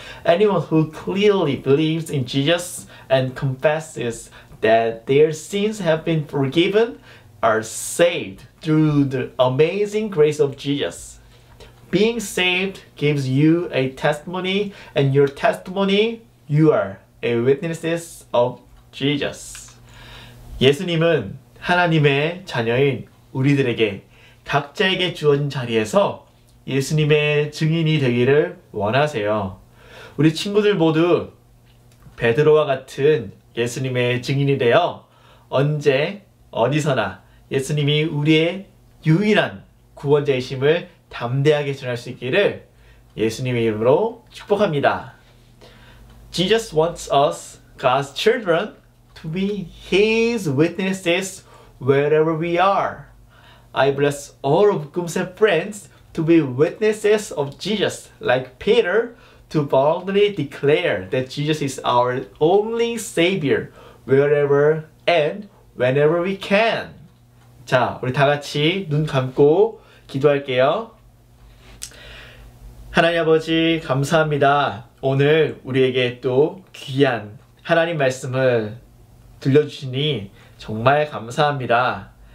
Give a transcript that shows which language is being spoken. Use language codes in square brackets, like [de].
[en] Anyone who clearly believes in Jesus and confesses that their sins have been forgiven are saved through the amazing grace of Jesus. Being saved gives you a testimony, and your testimony, you are a witnesses of Jesus. [ko] 예수님은 하나님의 자녀인 우리들에게 각자에게 주어진 자리에서 예수님의 증인이 되기를 원하세요. 우리 친구들 모두 베드로와 같은 예수님의 증인이 되어 언제 어디서나 예수님이 우리의 유일한 구원자이심을 담대하게 전할 수 있기를 예수님의 이름으로 축복합니다. [en] Jesus wants us, God's children, to be His witnesses wherever we are. I bless all of Kumse friends to be witnesses of Jesus, like Peter, to boldly declare that Jesus is our only Savior wherever and whenever we can. [ko] 자, 우리 다 같이 눈 감고 기도할게요. 하나님 아버지 감사합니다. 오늘 우리에게 또 귀한 하나님 말씀을 들려주시니 정말 감사합니다.